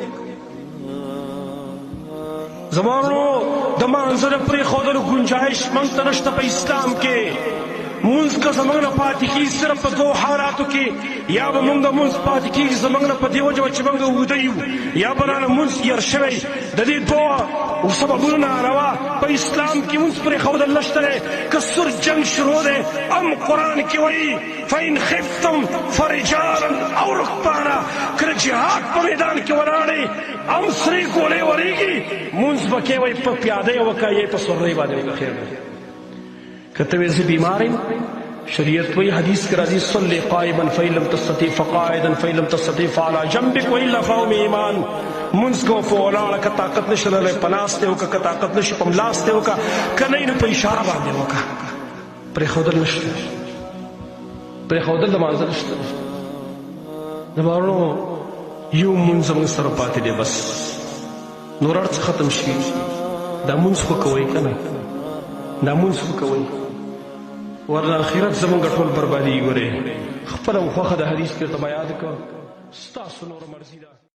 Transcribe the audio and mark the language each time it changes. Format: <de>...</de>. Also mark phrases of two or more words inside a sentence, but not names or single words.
<ps>زما ورو د مانځه د پرېښودلو ګنجایش موږ ته نشته په اسلام کې مونځ که زموږ نه پاتې کېږي صرف په دوو حالاتو کې یا به موږ د مونځ پاتې کېږي زموږ نه په دې وجه چې موږ اوده یو یا به رانه مونځ هېر شوی د دې دوه سببونو نه علاوه په اسلام کې مونځ پرېښودل نشته دی که سور جنګ شروع دی هم قرآن کې وایي</ps> <ar>فإن خفتم فرجالا او رکبانا</ar> <ps>کله جهاد په میدان کې ولاړې هم سرې ګولې ورېږي مونځ به کې وایي په پیاده یې وکړه یا په سورۍ باندې وایي بخیر دی کته وی زه بیمار یم شریعت وی حدیث کې راځي</ps> <ar>صلی قائما فإن لم تستطع فقاعدا فإن لم تستطع فعلى جنبك وإلا فهو ایمان</ar> <ps>مونځ کو په ولاړه که طاقت نشته لرې په ناستې وکړه که طاقت نشي په ملاستې وکړه که نه نو په اشاره باندې وکړه پرېښودل نشته پرېښودل د مانځه نشته زما وروڼو یو مونځ زموږ سره پاتې دی بس نور هر څه ختم شي دا مونځ خو کوئ که نه دا مونځ خو کوئ ورنه آخرت زموږ ټول بربادي ګورې خپله خوښه د حدیث کې ورته به یاد کړه ستاسو نوره مرضي ده</ps>